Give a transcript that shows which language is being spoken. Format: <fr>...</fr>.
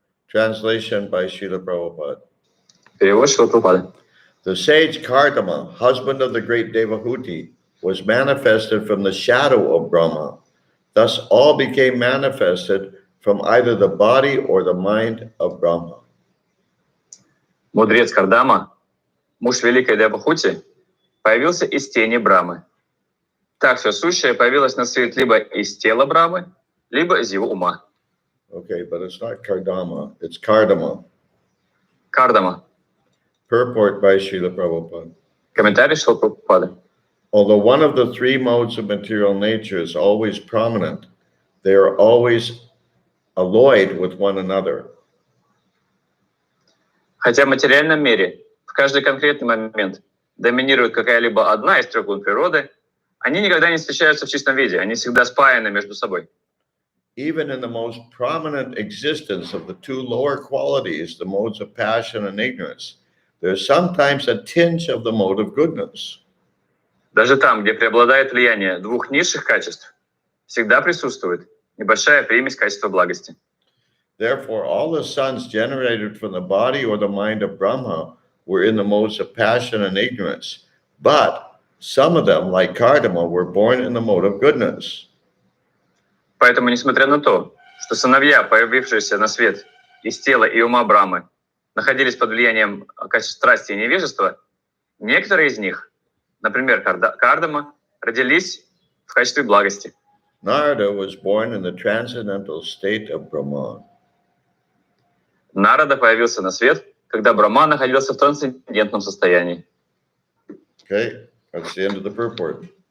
<en>Translation by Srila Prabhupada.</en> <ru>Перевод Шрила Прабхупады.</ru> <en>The sage Kardama, husband of the great Devahuti, was manifested from the shadow of Brahma. Thus all became manifested from either the body or the mind of Brahma.</en> <ru>Мудрец Кардама, муж великой Девахути, появился из тени Брамы. Так все сущее появилось на свет либо из тела Брамы, либо из его ума.</ru> <en>Okay, but it's not Kardama, it's Kardama.</en> <ru>Кардама.</ru> <en>Purport by Srila Prabhupada.</en> <ru>Комментарий Шрила Прабхупады.</ru> <en>Although one of the three modes of material nature is always prominent, they are always alloyed with one another.</en> <ru>Хотя в материальном мире в каждый конкретный момент доминирует какая-либо одна из трех гун природы, они никогда не встречаются в чистом виде, они всегда спаяны между собой.</ru> <en>Even in the most prominent existence of the two lower qualities, the modes of passion and ignorance, there's sometimes a tinge of the mode of goodness.</en> <ru>Даже там, где преобладает влияние двух низших качеств, всегда присутствует небольшая примесь качества благости.</ru> <en>Therefore, all the sons generated from the body or the mind of Brahma were in the modes of passion and ignorance, but some of them, like Kardama, were born in the mode of goodness.</en> <ru>Поэтому, несмотря на то, что сыновья, появившиеся на свет из тела и ума Брамы, находились под влиянием качеств страсти и невежества, некоторые из них, например, Кардама, родились в качестве благости.</ru> <en>Narada was born in the transcendental state of Brahman.</en> <ru>Нарада появился на свет, когда Брахма находился в трансцендентном состоянии.</ru> <en>Okay, that's the end of the purport.</en>